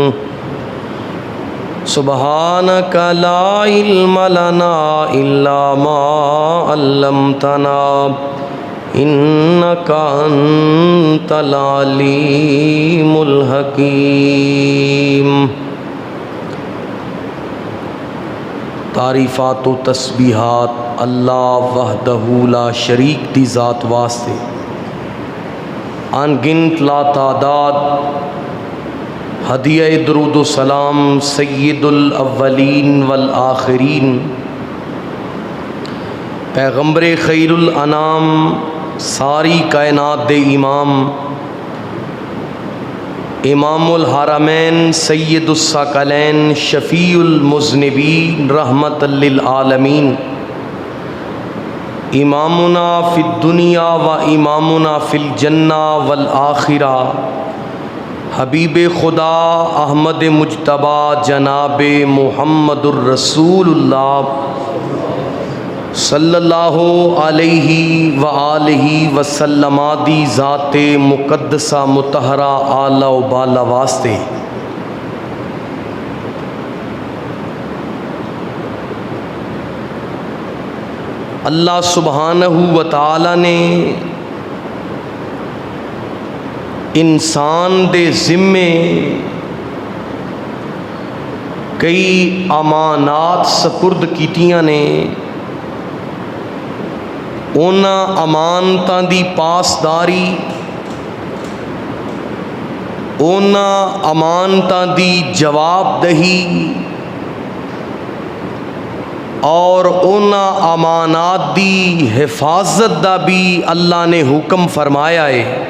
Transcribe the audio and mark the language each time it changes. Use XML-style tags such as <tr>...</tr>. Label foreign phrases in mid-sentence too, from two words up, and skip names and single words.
<ar>سبحانك لا علم لنا إلا ما علمتنا إنك أنت العليم الحكيم.</ar> <pa>تعریفات و تسبیحات</pa> <ar>الله وحده لا شريك</ar> <pa>دی ذات واسطے. ان گنت لاتعداد ہدیہ درود سلام</pa> <ar>سيد الأولين والآخرين</ar> <pa>پیغمبر</pa> <ar>خير الأنام</ar> <pa>ساری کائنات دے امام</pa> <ar>إمام الحرمين سيد الثقلين شفيع المذنبين رحمة للعالمين إمامنا في الدنيا وإمامنا في الجنة والآخرة</ar> <pa>حبیب خدا احمد مجتبیٰ جناب</pa> <ar>محمد رسول الله صلى الله عليه وآله</ar> <pa>وسلمادی ذاتِ مقدسہ مطہرہ اعلیٰ و بالا واسطے</pa> <ar>الله سبحانه وتعالى</ar> <pa>نے انسان دے ذمے کئی امانات سپرد کیتیاں نے. انہاں امانتاں دی پاسداری، انہاں امانتاں دی جوابدہی اور انہاں امانات دی حفاظت دا بھی اللہ نے حکم فرمایا ہے.</pa>